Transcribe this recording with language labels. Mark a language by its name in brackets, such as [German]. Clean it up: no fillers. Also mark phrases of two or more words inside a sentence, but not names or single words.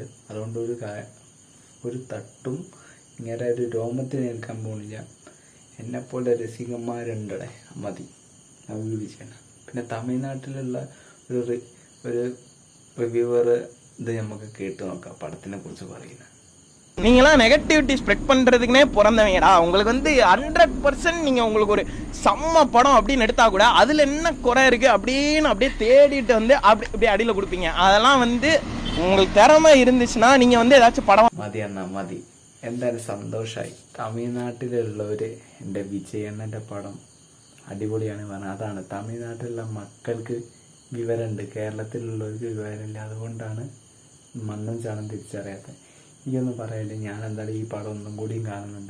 [Malayalam] അതുകൊണ്ട് ഒരു തട്ടും ഇങ്ങനെ ഒരു രോമത്തിന് ഏൽക്കാൻ പോകുന്നില്ല. എന്നെപ്പോലെ രസികന്മാരുണ്ടടെ മതി വിജയണ്ണ. പിന്നെ തമിഴ്നാട്ടിലുള്ള ഒരു റിവ്യൂവർ ഇത് നമുക്ക് കേട്ട് നോക്കാം പടത്തിനെ കുറിച്ച് പറയുന്നത്. [Tamil] நீங்களாம் [English] negativity spread [Tamil] பண்ணுறதுக்குனே பிறந்தவங்கடா. உங்களுக்கு 100% நீங்கள் உங்களுக்கு ஒரு செம்ம படம் அப்படின்னு எடுத்தா கூட அதில் என்ன குறை இருக்குது அப்படின்னு அப்படியே தேடிட்டு அப்படியே அடியில் கொடுப்பீங்க. அதெல்லாம் உங்களுக்கு திறமை இருந்துச்சுன்னா நீங்கள் ஏதாச்சும் படம் [Malayalam] മതി അണ്ണാ മതി. എന്തായാലും സന്തോഷമായി. തമിഴ്നാട്ടിലുള്ളവർ എൻ്റെ വിജയണ്ണൻ്റെ പടം അടിപൊളിയാണ് പറഞ്ഞത്. അതാണ് തമിഴ്നാട്ടിലുള്ള മക്കൾക്ക് വിവരമുണ്ട്, കേരളത്തിലുള്ളവർക്ക് വിവരമില്ല. അതുകൊണ്ടാണ് മണ്ണും ചാണം തിരിച്ചറിയാത്തത്. എനിക്കൊന്നും പറയല്ലേ, ഞാൻ എന്തായാലും ഈ പടം ഒന്നും കൂടിയും കാണുന്നുണ്ട്.